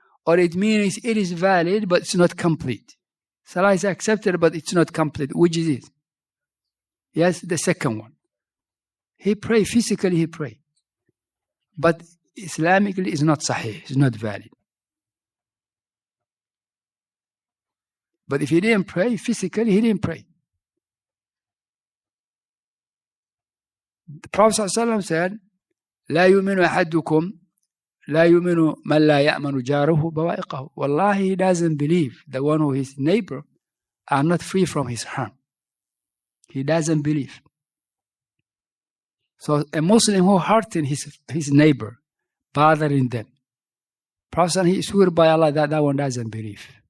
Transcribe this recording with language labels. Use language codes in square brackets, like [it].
[en] Or it means it is valid, but it's not complete? Salah is accepted, but it's not complete. Which is it? Yes, the second one. He pray, physically he pray. But Islamically it's not sahih, it's not valid. But if he didn't pray, physically he didn't pray. [ar] The Prophet ﷺ said, لا يؤمن أحدكم لا يؤمن من لا يأمن جاره بوائقه. [en] Wallahi, he doesn't believe the one who his neighbor are not free from his harm. He doesn't believe. So a Muslim who hurting his neighbor, bothering them, Prophet he swore by Allah that one doesn't believe.